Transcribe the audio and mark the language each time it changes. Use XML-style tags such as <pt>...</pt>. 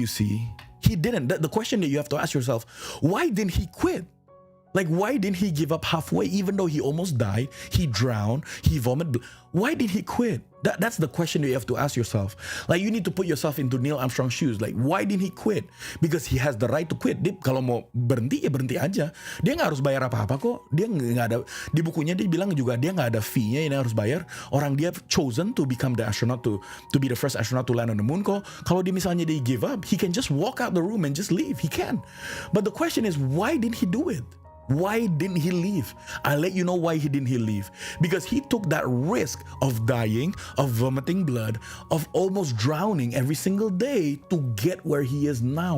<en>You see, he didn't. The question that you have to ask yourself: why didn't he quit? Like, why didn't he give up halfway? Even though he almost died, he drowned, he vomited. Why did he quit? That's the question that you have to ask yourself. Like, you need to put yourself into Neil Armstrong's shoes. Like, why didn't he quit? Because he has the right to quit.</en> <id>Dia kalau mau berhenti ya berhenti aja. Dia nggak harus bayar apa-apa kok. Dia nggak ada, di bukunya dia bilang juga dia nggak ada fee-nya yang harus bayar. Orang dia</id> <en>chosen to become the astronaut, to be the first astronaut to land on the moon kok.</en> <id>Kalau dia misalnya dia</id> <en>give up, he can just walk out the room and just leave. He can. But the question is, why didn't he do it? Why didn't he leave? I'll let you know why he didn't leave. Because he took that risk of dying, of vomiting blood, of almost drowning every single day to get where he is now.</en>